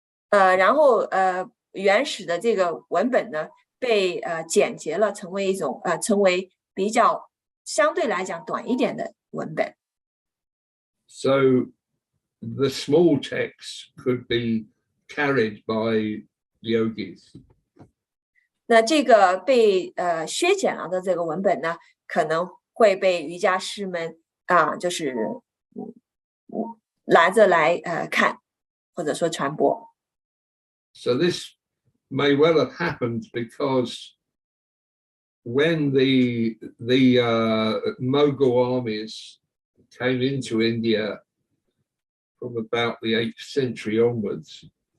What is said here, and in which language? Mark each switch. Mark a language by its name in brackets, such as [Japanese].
[Chinese] 然后原始的这个文本呢被简洁了，成为比较相对来讲短一点的文本。 [English] So the small texts could be carried by yogis. [Chinese] 那这个被削减了的这个文本呢，可能会被瑜伽师们就是拿着来看，或者说传播。 [English] So this may well have happened because when the Mughal armies came into India from about the 8th century onwards.